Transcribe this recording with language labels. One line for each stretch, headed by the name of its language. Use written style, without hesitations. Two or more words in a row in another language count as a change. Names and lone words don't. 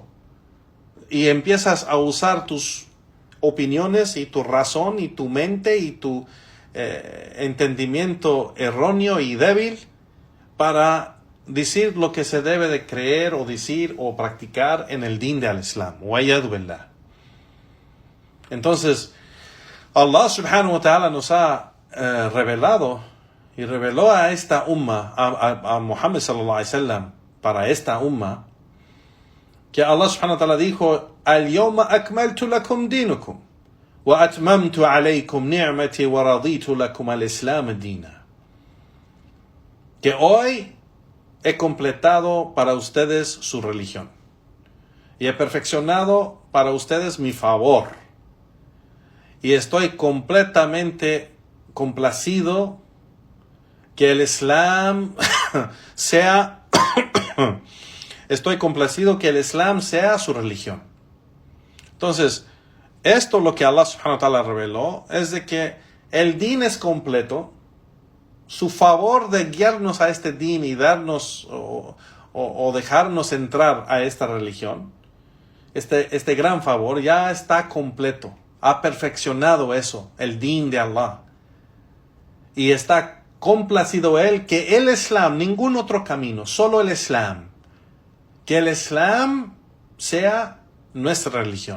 Spanish: Y empiezas a usar tus opiniones y tu razón y tu mente y tu entendimiento erróneo y débil para decir lo que se debe de creer o decir o practicar en el din de al-Islam. Entonces, Allah
Arabic: سبحانه وتعالى
Spanish: nos ha revelado y reveló a esta umma, a Muhammad
Arabic: صلى الله عليه وسلم,
Spanish: para esta umma, que
Arabic: الله سبحانه وتعالى dijo, اليوم أكملت لكم دينكم وأتممت عليكم نعمتي ورضيت لكم الإسلام دينا.
Spanish: Que hoy he completado para ustedes su religión y he perfeccionado para ustedes mi favor, y estoy completamente complacido que el Islam sea su religión. Entonces, esto lo que Allah
Arabic: سبحانه وتعالى
Spanish: reveló es de que el din es completo. Su favor de guiarnos a este din y darnos o dejarnos entrar a esta religión, este gran favor ya está completo. Ha perfeccionado eso, el din de Allah. Y está complacido él que el Islam, ningún otro camino, solo el Islam, que el Islam sea nuestra religión.